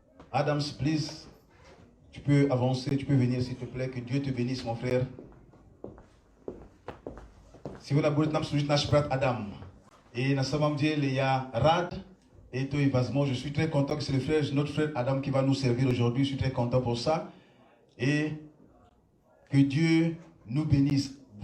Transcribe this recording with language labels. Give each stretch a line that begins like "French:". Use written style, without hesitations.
French: Adam,
English: please,
French: tu peux avancer, tu peux venir s'il te plaît. Que Dieu te bénisse, mon frère.
Russian: Сегодня будет нам служить наш брат Адам. Et на самом деле я рад.
French: Et toi, je suis très content que c'est le frère, notre frère Adam qui va nous servir aujourd'hui. Je suis très content pour ça. Et que Dieu nous bénisse.